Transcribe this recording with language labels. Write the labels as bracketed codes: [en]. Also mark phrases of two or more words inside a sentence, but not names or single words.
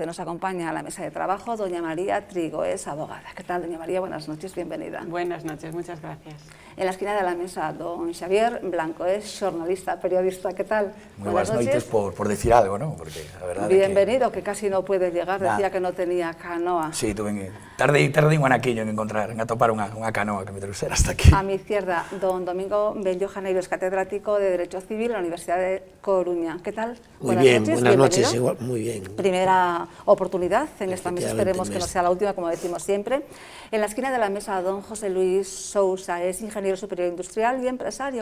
[es] Nos acompaña a la mesa de trabajo doña María Trigo, es abogada. ¿Qué tal, doña María? Buenas noches, bienvenida. Buenas noches, muchas gracias. En la esquina de la mesa, don Xavier Blanco, es xornalista, periodista. ¿Qué tal? Muy buenas noches por decir algo, ¿no? Porque la verdad bienvenido, que casi no puede llegar, decía que no tenía canoa. [gl] Sí, tardei un anaquiño en atopar unha canoa que me trouxera [es] hasta aquí. A mi izquierda, don Domingo Bello Janeiro, es catedrático de Derecho Civil en la Universidad de Coruña. ¿Qué tal? Muy bien, buenas noches, igual, muy bien. Primera oportunidad en esta mesa, esperemos que no sea la última, como decimos siempre. En la esquina de la mesa, don José Luis Sousa, es ingeniero superior industrial y empresario.